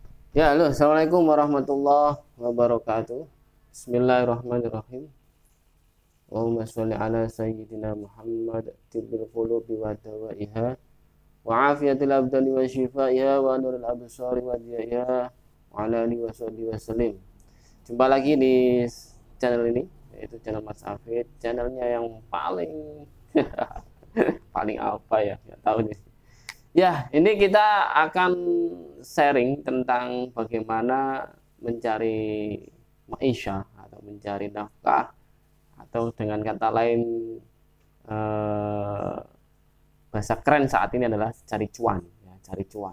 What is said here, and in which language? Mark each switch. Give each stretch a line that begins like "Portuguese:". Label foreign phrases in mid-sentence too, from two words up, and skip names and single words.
Indonesian: Ya, halo,
Arabic: السلام عليكم ورحمة الله وبركاته. بسم الله الرحمن الرحيم. اللهم صل على سيدنا محمد طب القلوب ودوائها وعافية الأبدان وشفائها ونور الأبصار وضيائها وعلى آله وصحبه وسلم.
Indonesian: Jumpa lagi di channel ini, yaitu channel Mas Afid, channelnya yang paling paling apa ya? Nggak tahu nih. Ya, ini kita akan sharing tentang bagaimana mencari maisha atau mencari nafkah, atau dengan kata lain eh, bahasa keren saat ini adalah cari cuan, ya, cari cuan.